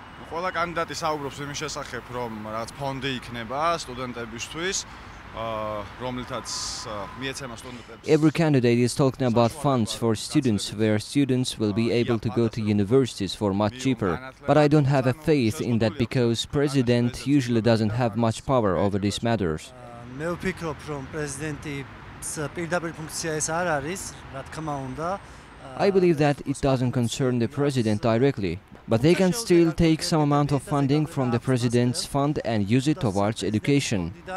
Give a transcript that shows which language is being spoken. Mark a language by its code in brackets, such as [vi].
[ka] ყველა კანდიდატი საუბრობს იმის შესახებ, რომ რაღაც ფონდი იქნება სტუდენტებისთვის, რომლითაც მიეცემა სტუდენტებს. [en] Every candidate is talking about funds for students, where students will be able to go to universities for much cheaper. But I don't have a faith in that because President usually doesn't have much power over these matters. [ka] მე ვფიქრობ, რომ პრეზიდენტის პირდაპირ ფუნქცია ეს არ არის, რა თქმა უნდა. [en] I believe that it doesn't concern the president directly, but they can still take some amount of funding from the president's fund and use it towards education.